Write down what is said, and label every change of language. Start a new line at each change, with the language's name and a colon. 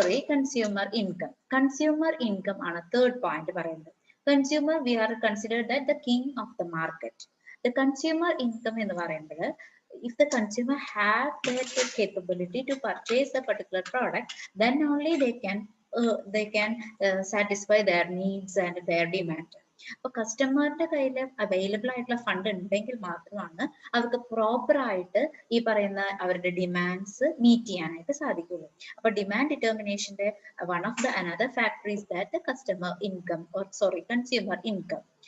Malayalam: Consumer income. Consumer income ആണ് third point പറയുന്നത്.
English: Consumer, we are considered that the king of the market. The consumer income
Malayalam: എന്ന് പറയുമ്പോൾ
English: if the consumer have that capability to purchase a particular product, then only they can satisfy their needs and their demand.
Malayalam: അപ്പോൾ കസ്റ്റമറിന്റെ കയ്യിൽ available ആയിട്ടുള്ള fund ഉണ്ടെങ്കിൽ മാത്രമാണ് അവർക്ക് proper ആയിട്ട് ഈ പറയുന്ന അവരുടെ ഡിമാൻഡ്സ് മീറ്റ് ചെയ്യാനായിട്ട് സാധിക്കുള്ളൂ.
English: അപ്പൊ ഡിമാൻഡ് ഡിറ്റർമിനേഷന്റെ one of the another factor is that consumer income.